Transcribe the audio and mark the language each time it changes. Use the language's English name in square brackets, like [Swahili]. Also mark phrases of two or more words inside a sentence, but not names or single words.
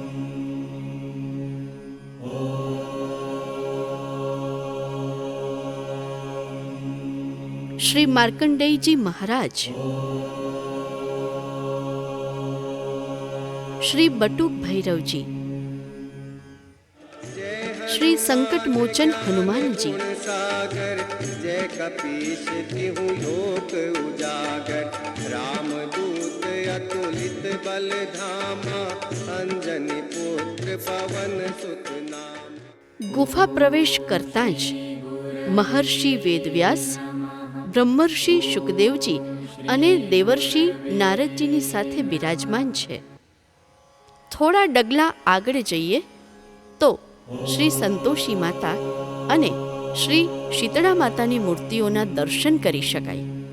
[Gujarati] શ્રી માર્કંડેયજી મહારાજ, શ્રી બટુક ભૈરવજી, શ્રી સંકટ મોચન હનુમાનજી, [Awadhi] जय कपीश तिहु लोक उजागर रामदूत अतुलित बल धामा अंजनी पुत्र पवन सुत नाम. [Gujarati] ગુફા પ્રવેશ કરતાં જ મહર્ષિ વેદવ્યાસ, બ્રહ્મર્ષિ શુકદેવજી અને દેવર્ષિ નારદજીની સાથે બિરાજમાન છે. થોડા ડગલા આગળ જઈએ તો શ્રી સંતોષી માતા અને શ્રી શીતળા માતાની મૂર્તિઓના દર્શન કરી શકાય.